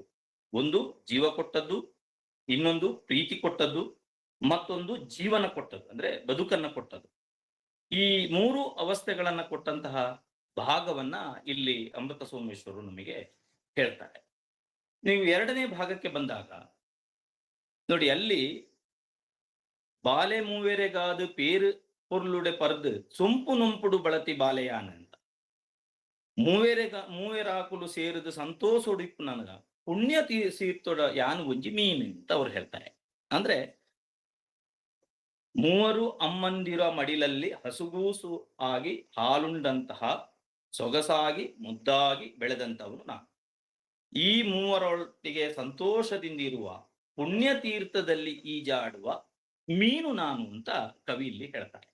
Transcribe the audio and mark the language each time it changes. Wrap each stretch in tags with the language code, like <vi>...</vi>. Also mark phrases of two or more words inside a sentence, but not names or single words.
<kn>ಒಂದು ಜೀವ ಕೊಟ್ಟದ್ದು, ಇನ್ನೊಂದು ಪ್ರೀತಿ ಕೊಟ್ಟದ್ದು, ಮತ್ತೊಂದು ಜೀವನ ಕೊಟ್ಟದ್ದು, ಅಂದ್ರೆ ಬದುಕನ್ನ ಕೊಟ್ಟದ್ದು. ಈ 3 ಅವಸ್ಥೆಗಳನ್ನ ಕೊಟ್ಟಂತಹ ಭಾಗವನ್ನ ಇಲ್ಲಿ ಅಮೃತ ಸೋಮೇಶ್ವರರು ನಮಗೆ ಹೇಳ್ತಾರೆ. ನೀವು 2ನೇ ಭಾಗಕ್ಕೆ ಬಂದಾಗ ನೋಡಿ, ಅಲ್ಲಿ</kn> <tcy>ಬಾಲೆ ಮೂವೆರೆಗಾದು ಪೇರು ಪೊರ್ಲುಡೆ ಪರ್ದು ಸೊಂಪು ನೊಂಪುಡು ಬಳತಿ ಬಾಲೆಯಾನ ಅಂತ. ಮೂವೆರಾಕುಲು ಸೇರಿದು ಸಂತೋಷೊಡಿಪ್ಪು ನನಗ ಪುಣ್ಯ ಸೀರ್ತೊಡ ಯಾನು ಒಂಜಿ ಮೀನು</tcy> <kn>ಅಂತ ಅವ್ರು ಹೇಳ್ತಾರೆ. ಅಂದ್ರೆ 3 ಅಮ್ಮಂದಿರ ಮಡಿಲಲ್ಲಿ ಹಸುಗೂಸು ಆಗಿ ಹಾಲುಂಡಂತಹ ಸೊಗಸಾಗಿ ಮುದ್ದಾಗಿ ಬೆಳೆದಂತವನು ನಾನು. ಈ 3ರೊಟ್ಟಿಗೆ ಸಂತೋಷದಿಂದಿರುವ ಪುಣ್ಯ ತೀರ್ಥದಲ್ಲಿ ಈಜಾಡುವ ಮೀನು ನಾನು ಅಂತ ಕವಿ ಇಲ್ಲಿ ಹೇಳ್ತಾರೆ.</kn>